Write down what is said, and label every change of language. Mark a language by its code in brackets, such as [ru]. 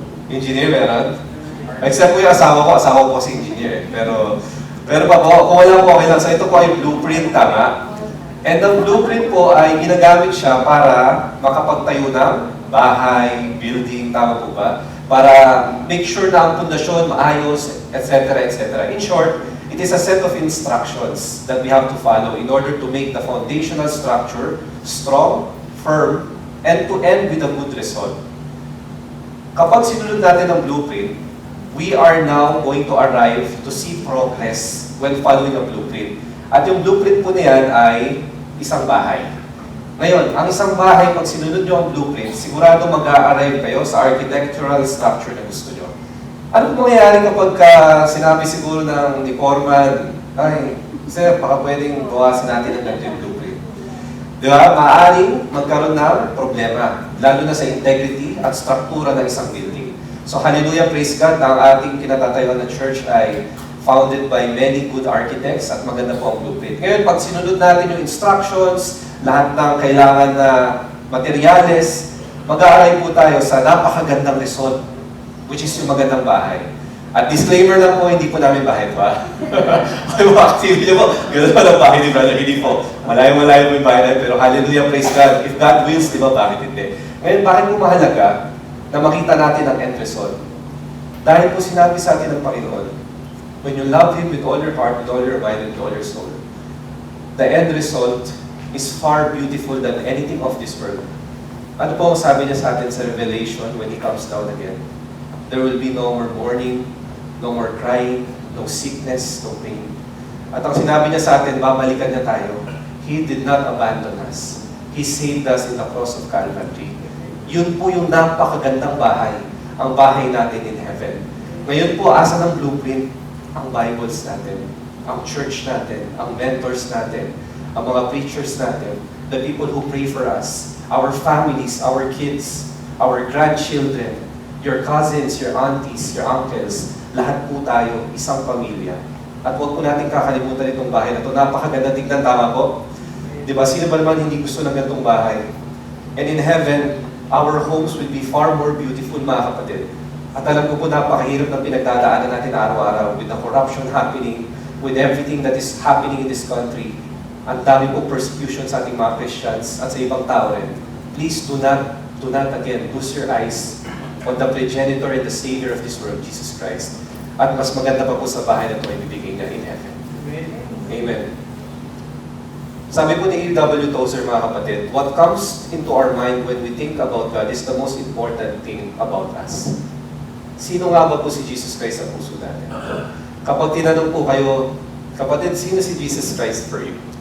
[tl] Engineer, meron? Except po yung asawa ko kasi engineer. Pero pa po, kung wala po okay lang. So ito po ay blueprint, tama? And ang blueprint po ay ginagamit siya para makapagtayo ng bahay, building, tama po ba? Para [en] make sure [tl] na ang pundasyon maayos, etc., etc. [en] In short, it is a set of instructions that we have to follow in order to make the foundational structure strong, firm, and to end with a good result. [tl] Kapag sinunod natin ang blueprint, [en] we are now going to arrive to see progress when following a blueprint. [tl] At yung blueprint po na yan ay isang bahay. Ngayon, ang isang bahay, pag sinunod nyo ang blueprint, sigurado mag-a-arrive kayo sa architectural structure na gusto nyo. Ano mangyayari kapag sinabi siguro ng ni Foreman, ay, sir, baka pwedeng gawasin natin ang ganito yung blueprint. Di ba? Maaaring magkaroon ng problema, lalo na sa integrity at struktura ng isang building. [en] So, hallelujah, praise God, [tl] na ang ating kinatatayuan na church ay [en] founded by many good architects [tl] at maganda po ang blueprint. Ngayon, pag sinunod natin yung instructions, lahat ng kailangan na materyales, mag-aaral po tayo sa napakagandang result, [en] which is [tl] yung magandang bahay. At disclaimer lang po, hindi po namin bahay pa. Ay, mga activity po, gano'n pa ng bahay ni Brother, hindi po. Malayo-malayo po yung bahay namin, pero hallelujah, praise God. [en] If God wills, [tl] di ba, bakit hindi? Ngayon, bakit po mahalaga na makita natin ang end result? Dahil po sinabi sa atin ng Panginoon, [en] when you love Him with all your heart, with all your mind, and with all your soul, the end result is far beautiful than anything of this world. [tl] Ano po ang sabi niya sa atin sa Revelation [en] when He comes down again? There will be no more mourning, no more crying, no sickness, no pain. [tl] At ang sinabi niya sa atin, babalikan niya tayo. [en] He did not abandon us. He saved us in the cross of Calvary. [tl] Yun po yung napakagandang bahay, ang bahay natin in heaven. Ngayon po, asa ng blueprint? Ang Bibles natin, ang church natin, ang mentors natin, ang mga preachers natin, [en] the people who pray for us, our families, our kids, our grandchildren, your cousins, your aunties, your uncles, [tl] lahat po tayo, isang pamilya. At huwag po natin kakalimutan itong bahay na ito. Napakaganda tignan, tama po? Diba? Sino ba naman hindi gusto ng ganitong bahay? [en] And in heaven, our homes will be far more beautiful, [tl] mga kapatid. At alam ko po, napakahirap ng pinagdadaanan natin araw-araw [en] with the corruption happening, with everything that is happening in this country. [tl] Ang dami po persecution sa ating mga Christians at sa ibang tao rin. [en] Please do not again lose your eyes on the progenitor and the Savior of this world, Jesus Christ. [tl] At mas maganda pa po sa bahay na ito ay bibigay niya in heaven. [en] Amen. [tl] Amen. Sabi po ni A.W. [en] Tozer, [tl] mga kapatid, [en] what comes into our mind when we think about God is the most important thing about us. [tl] Sino nga ba po si Jesus Christ sa puso natin? Kapag tinanong po kayo, kapatid, sino si Jesus Christ for you?